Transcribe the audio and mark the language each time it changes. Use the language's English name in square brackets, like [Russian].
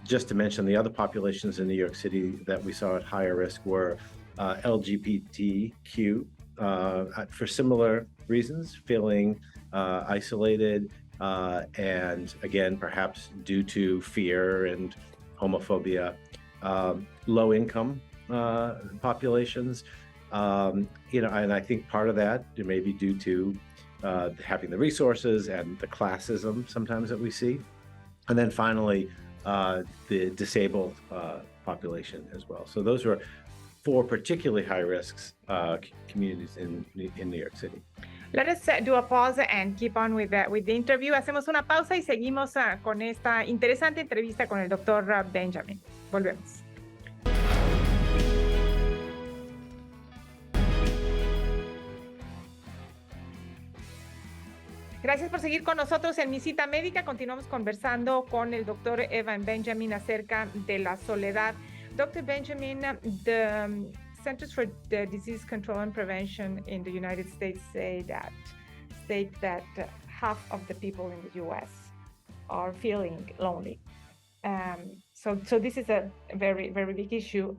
[English] Just to mention, the other populations in New York City that we saw at higher risk were LGBTQ for similar reasons, feeling isolated, and again, perhaps due to fear and homophobia, low income populations, and I think part of that may be due to having the resources and the classism sometimes that we see. And then finally, the disabled population as well. So those were 4 particularly high risks communities in New York City. Let us do a pause and keep on with the interview. [Spanish] Hacemos una pausa y seguimos con esta interesante entrevista con el doctor Benjamin. Volvemos. Gracias por seguir con nosotros en Mi Cita Médica. Continuamos conversando con el doctor Evan Benjamin acerca de la soledad. [English] Dr. Benjamin, the Centers for the Disease Control and Prevention in the United States state that half of the people in the U.S. are feeling lonely. So this is a very, very big issue.